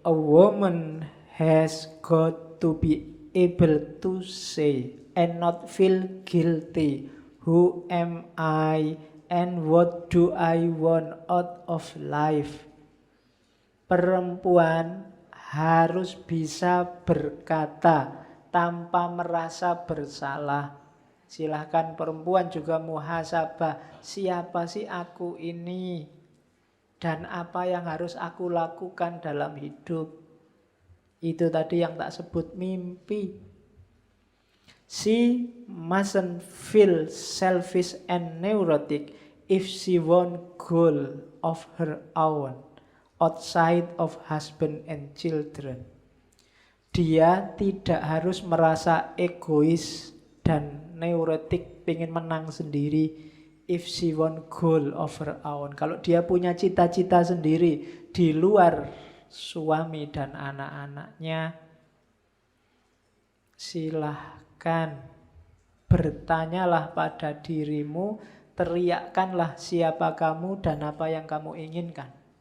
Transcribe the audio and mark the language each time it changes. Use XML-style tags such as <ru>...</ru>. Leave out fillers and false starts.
<en>A woman has got to be able to say and not feel guilty. Who am I and what do I want out of life?</en> <id>Perempuan harus bisa berkata tanpa merasa bersalah. Silahkan perempuan juga muhasabah. Siapa sih aku ini? Dan apa yang harus aku lakukan dalam hidup? Itu tadi yang tak sebut mimpi.</id> <en>She mustn't feel selfish and neurotic if she want goal of her own outside of husband and children.</en> <id>Dia tidak harus merasa egois dan neurotik, pengen menang sendiri.</id> <en>If she want goal of her own.</en> <id>Kalau dia punya cita-cita sendiri di luar suami dan anak-anaknya, silahkan bertanyalah pada dirimu, teriakkanlah siapa kamu dan apa yang kamu inginkan.</id>